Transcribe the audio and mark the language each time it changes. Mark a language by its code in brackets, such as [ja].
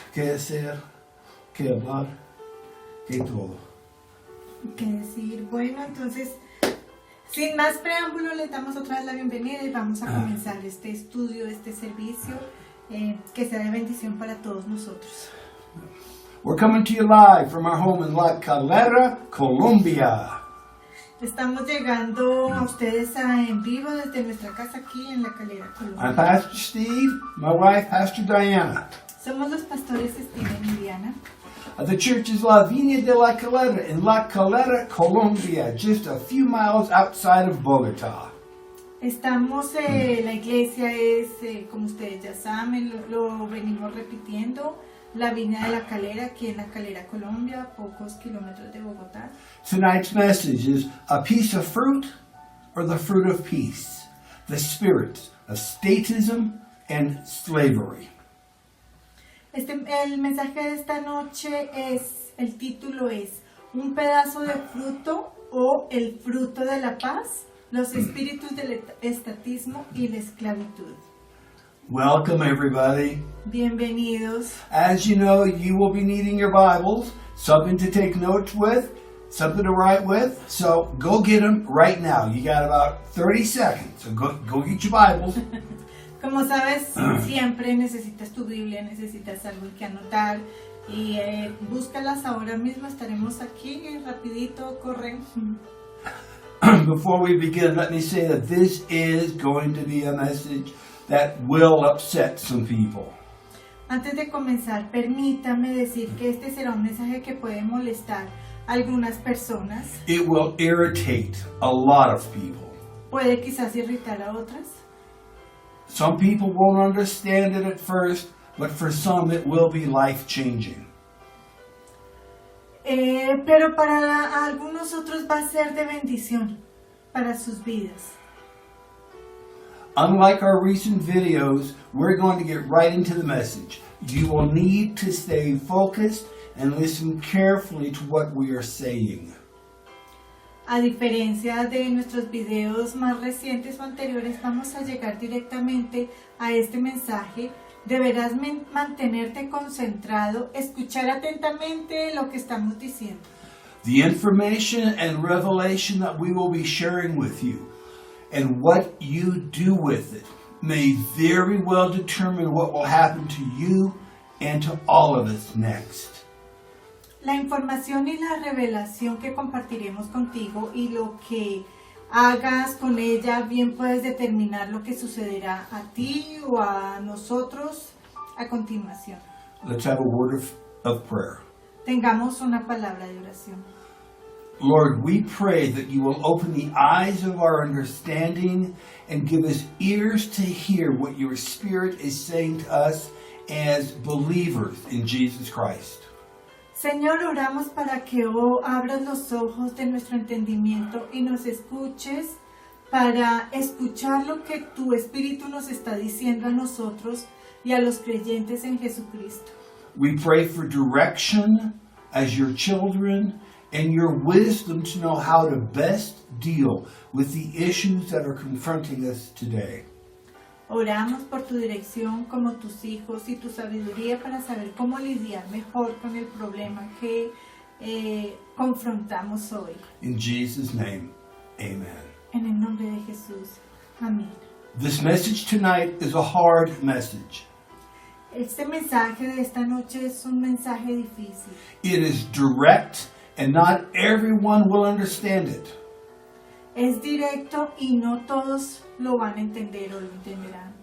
[es] ¿Qué hacer? ¿Qué hablar? ¿Qué todo? ¿Qué decir? Bueno, entonces, sin más preámbulo, les damos otra vez la bienvenida y vamos a comenzar este estudio, este servicio, que sea de bendición para todos nosotros. [en] We're coming to you live from our home in La Calera, Colombia. [es] Estamos llegando a ustedes en vivo desde nuestra casa aquí en La Calera, Colombia. [en] I'm Pastor Steve, my wife, Pastor Diana. [es] Somos los pastores Steven y Diana. [en] The church is La Viña de La Calera in La Calera, Colombia, just a few miles outside of Bogotá. [es] Estamos, la iglesia es, como ustedes ya saben, lo venimos repitiendo, La Viña de La Calera, aquí en La Calera, Colombia, a pocos kilómetros de Bogotá. [en] Tonight's message is a piece of fruit or the fruit of peace, the spirit of statism and slavery. [es] El mensaje de esta noche el título es un pedazo de fruto o el fruto de la paz, los espíritus del estatismo y la esclavitud. [en] Welcome everybody. [es] Bienvenidos. [en] As you know, you will be needing your Bibles, something to take notes with, something to write with, so go get them right now. You got about 30 seconds, so go get your Bibles. [es] Como sabes, siempre necesitas tu Biblia, necesitas algo que anotar y búscalas ahora mismo. Estaremos aquí rapidito, corren. [en] Before we begin, let me say that this is going to be a message that will upset some people. [es] Antes de comenzar, permítame decir que este será un mensaje que puede molestar a algunas personas. [en] It will irritate a lot of people. [es] Puede quizás irritar a otras. [en] Some people won't understand it at first, but for some it will be life-changing. [es] pero para algunos otros va a ser de bendición para sus vidas. [en] Unlike our recent videos, we're going to get right into the message. You will need to stay focused and listen carefully to what we are saying. [es] A diferencia de nuestros videos más recientes o anteriores, vamos a llegar directamente a este mensaje. Deberás mantenerte concentrado, escuchar atentamente lo que estamos diciendo. [en] The information and revelation that we will be sharing with you and what you do with it may very well determine what will happen to you and to all of us next. [es] La información y la revelación que compartiremos contigo y lo que hagas con ella, bien puedes determinar lo que sucederá a ti o a nosotros a continuación. [en] Let's have a word of prayer. [es] Tengamos una palabra de oración. [en] Lord, we pray that you will open the eyes of our understanding and give us ears to hear what your Spirit is saying to us as believers in Jesus Christ. [es] Señor, oramos para que abras los ojos de nuestro entendimiento y nos escuches para escuchar lo que tu Espíritu nos está diciendo a nosotros y a los creyentes en Jesucristo. [en] We pray for direction as your children and your wisdom to know how to best deal with the issues that are confronting us today. [es] Oramos por tu dirección como tus hijos y tu sabiduría para saber cómo lidiar mejor con el problema que confrontamos hoy. [en] In Jesus' name, amen. [es] En el nombre de Jesús. Amén. [en] This message tonight is a hard message. [es] Este mensaje de esta noche es un mensaje difícil. [en] It is direct and not everyone will understand it. [es] Es directo y no todos lo van a entender o lo entenderán.